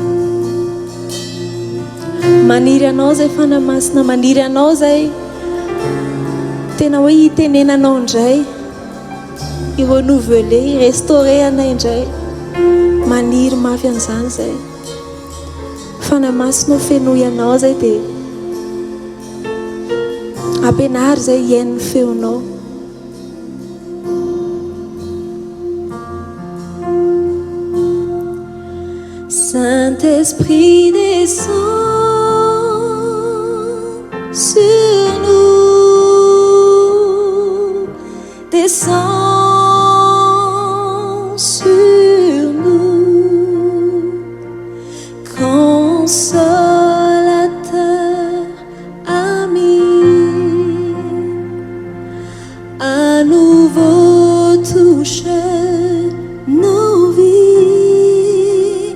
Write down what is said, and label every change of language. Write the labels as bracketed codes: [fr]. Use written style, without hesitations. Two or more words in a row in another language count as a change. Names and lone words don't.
[mg] maniry anao zay fanamasina maniry anao zay tena hoe hitenenanao indray [fr] i-renouveler i-restaurer [mg] anay indray maniry mafy an'izany zay fanamasinao fenoy anao zay dia ampianary zay hiain'ny feonao [fr] Saint-Esprit descend sur nous, descend sur nous, consolateur, ami, à nouveau touche nos vies.